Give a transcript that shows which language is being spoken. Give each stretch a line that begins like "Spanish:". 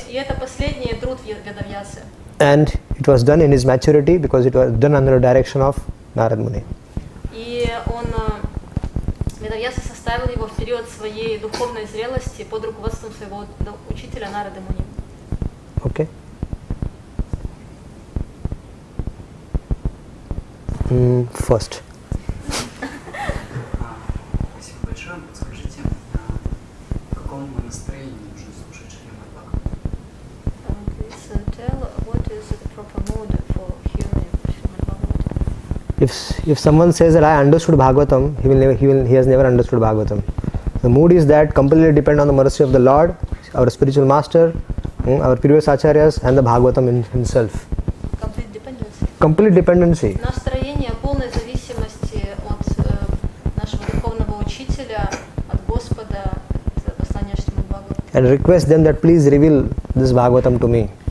Russian: И это последний труд Ведавьясы.
English: and it was done in his maturity because it was done under the direction of Narad Muni.
Russian: И он, Ведавьяса составил его в период своей духовной зрелости под руководством своего учителя Нарады Муни.
English: Okay. First.
Russian: Спасибо большое. Подскажите, в каком настроении нужно слушать Шримад Бхагаватам?
English: Please tell what is the proper mood for hearing Srimad Bhagavatam. If someone says that I understood Bhagavatam, he has never understood Bhagavatam. The mood is that completely depend on the mercy of the Lord, our spiritual master, our previous acharyas, and the Bhagavatam in himself. Complete dependency. Complete dependency.
Russian: Настроение полной зависимости от нашего духовного учителя, от Господа, от послания Шримад Бхагаватам.
English: And request them that please reveal this Bhagavatam to me.